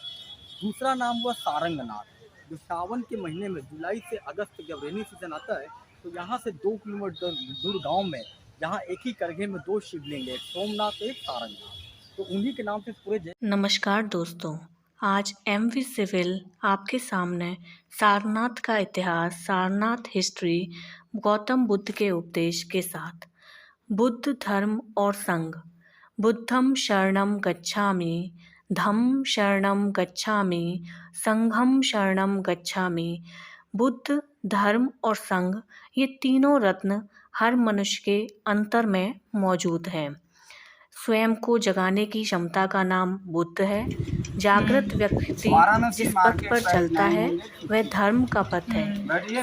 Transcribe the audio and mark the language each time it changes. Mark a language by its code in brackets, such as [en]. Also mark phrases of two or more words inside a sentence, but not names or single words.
[hi] दूसरा नाम हुआ सारंगनाथ, जो सावन के महीने में जुलाई से अगस्त जब [en] rainy season [hi] आता है तो यहाँ से 2 किलोमीटर दूर गांव में, जहाँ एक ही करघे में दो शिवलिंग है, एक सोमनाथ एक सारंगनाथ, तो उन्हीं के नाम से पूरे नमस्कार दोस्तों, आज एमवी सिविल आपके सामने सारनाथ का इतिहास, सारनाथ हिस्ट्री, गौतम बुद्ध के उपदेश के साथ। बुद्ध धर्म और संघ। [pi] बुद्धं शरणं गच्छामि, धम्मं शरणं गच्छामि, संघं शरणं गच्छामि। [hi] बुद्ध, धर्म और संघ, ये तीनों रत्न हर मनुष्य के अंतर में मौजूद हैं। स्वयं को जगाने की क्षमता का नाम बुद्ध है। जागृत व्यक्ति जिस पथ पर चलता है वह धर्म का पथ है।